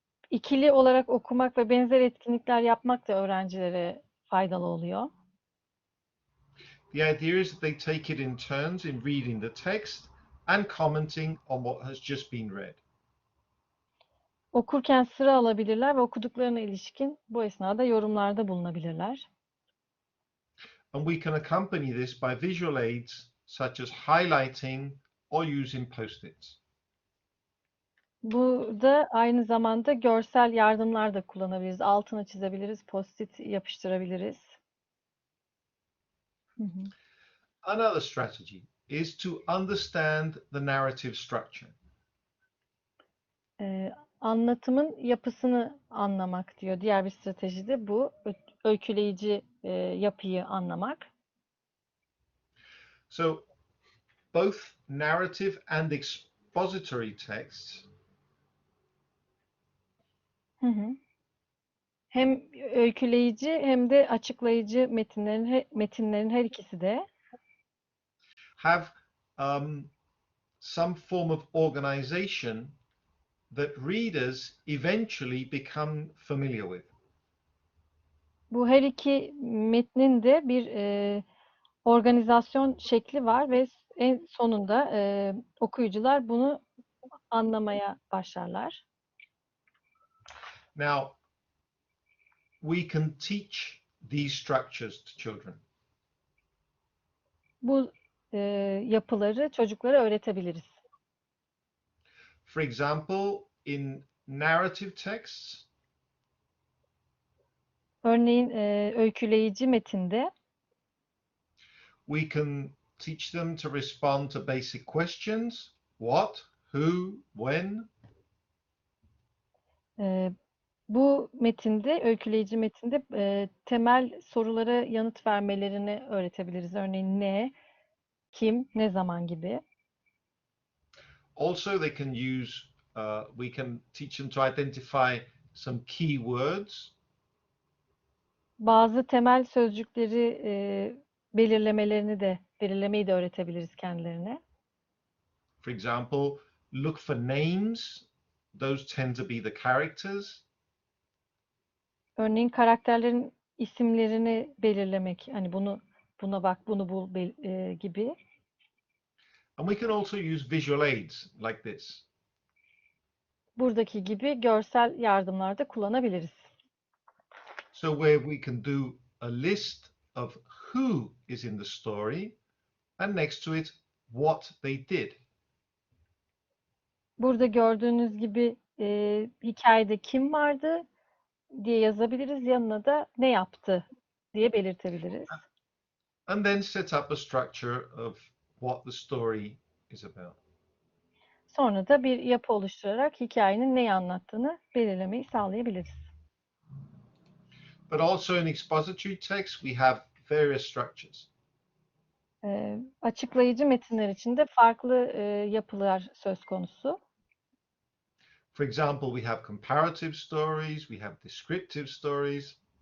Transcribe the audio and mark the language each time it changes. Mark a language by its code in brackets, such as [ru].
[tr] İkili olarak okumak ve benzer etkinlikler yapmak da öğrencilere faydalı oluyor. [en] The idea is that they take it in turns in reading the text and commenting on what has just been read. [tr] Okurken sıra alabilirler ve okuduklarına ilişkin bu esnada yorumlarda bulunabilirler. [en] And we can accompany this by visual aids such as highlighting or using post-its. [tr] Burada aynı zamanda görsel yardımlar da kullanabiliriz. Altını çizebiliriz, post-it yapıştırabiliriz. [en] Another strategy is to understand the narrative structure. [tr] Anlatımın yapısını anlamak diyor. Diğer bir strateji de bu. Öyküleyici yapıyı anlamak. [en] So both narrative and expository texts [tr] Hem öyküleyici hem de açıklayıcı metinlerin her ikisi de [en] have some form of organization that readers eventually become familiar with. [tr] bu her iki metnin de bir organizasyon şekli var ve en sonunda okuyucular bunu anlamaya başlarlar. [en] Now, we can teach these structures to children. [tr] Bu yapıları çocuklara öğretebiliriz. [en] For example, in narrative texts, [tr] Örneğin öyküleyici metinde [en] we can teach them to respond to basic questions. What, who, when. [tr] Bu metinde, öyküleyici metinde temel sorulara yanıt vermelerini öğretebiliriz. Örneğin ne, kim, ne zaman gibi. [en] Also, they can use, we can teach them to identify some key words. [tr] Bazı temel sözcükleri belirlemeyi de öğretebiliriz kendilerine. [en] For example, look for names. Those tend to be the characters. [tr] Örneğin karakterlerin isimlerini belirlemek, hani buna bak, bunu bul gibi. [en] And we can also use visual aids like this. [tr] Buradaki gibi görsel yardımlar da kullanabiliriz. [en] So where we can do a list of who is in the story and next to it what they did. [tr] Burada gördüğünüz gibi hikayede kim vardı diye yazabiliriz. Yanına da ne yaptı diye belirtebiliriz. [en] And then set up a structure of what the story is about. [tr] Sonra da bir yapı oluşturarak hikayenin neyi anlattığını belirlemeyi sağlayabiliriz. [en] But also in expository text, we have various structures. [tr] Açıklayıcı metinler içinde farklı yapılar söz konusu. [en] For example, we have comparative stories, we have descriptive stories.